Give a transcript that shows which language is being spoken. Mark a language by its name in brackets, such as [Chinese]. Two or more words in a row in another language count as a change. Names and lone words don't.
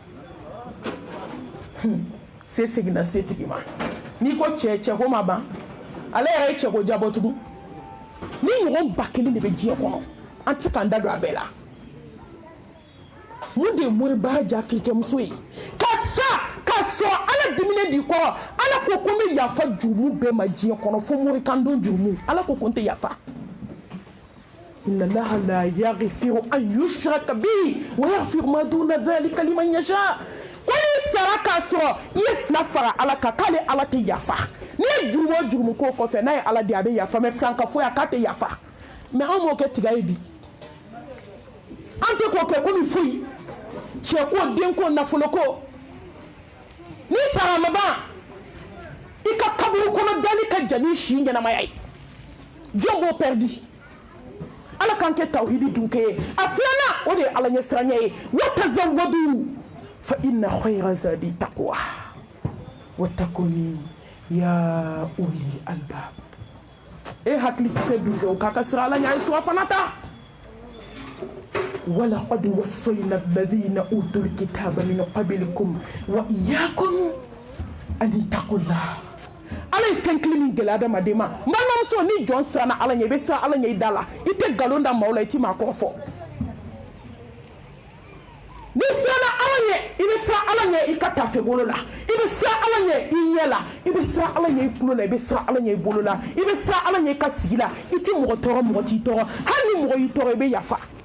[Bambara] se seginna setigi ma n'i ko cɛko ma ban ale yɛrɛ ye cɛko jabɔ tugun ni ɲɔgɔn ba kelen de bɛ diɲɛ kɔnɔ an tɛ se k'an da don a bɛɛ la mun de ye moribaga jafirikɛmuso ye ka sɔn ala diminen b'i kɔrɔ ala ko ko n bɛ yafa jurumu bɛɛ ma diɲɛ kɔnɔ fo morikandon jurumu ala ko ko n tɛ yafa [Arabic] إن الله لا يغفر أن يشرك به ويغفر ما دون ذلك لمن يشاء [Bambara] ko ni sara k'a sɔrɔ i ye fila fara ala kan k'ale ala tɛ yafa n'i ye jurumu o jurumu k'o kɔfɛ n'a ye ala di a bɛ yafa mɛ filanka foyi a k'a tɛ yafa mɛ an m'o kɛ tiga ye bi an tɛ k'o kɛ komi foyi cɛko denko nafoloko ni sara ma ban i ka kaburu kɔnɔ dali ka jan ni si ɲɛnamaya ye jɔn b'o pɛridi ala k'an kɛ tawhidi dunkɛ ye a filanan o de ye ala ɲɛsiranya ye [Arabic] وتزودوا فإن خير الزاد التقوى واتقون يا أولي الألباب [Bambara] e hakili kisɛ dunkɛ o k'a ka sira ala ɲɛ a ye suwa fana ta [Arabic] ولقد وصينا الذين أوتوا الكتاب من قبلكم وإياكم أن اتقوا الله [Bambara] ala ye fɛn kelen min gɛlɛya adamaden ma n balimamuso ni jɔn siranna ala ɲɛ i bɛ siran ala ɲɛ i da la i tɛ nkalon da maaw la i tɛ maa kɔrɔ fɔ ni siranna ala ɲɛ i bɛ siran ala ɲɛ i ka tafe bolo la i bɛ siran ala ɲɛ i ɲɛ la i bɛ siran ala ɲɛ i tulo la i bɛ siran ala ɲɛ i bolo la i bɛ siran ala ɲɛ i ka sigi la i tɛ mɔgɔ tɔɔrɔ mɔgɔ t'i tɔɔrɔ hali ni mɔgɔ y'i tɔɔrɔ i bɛ yafa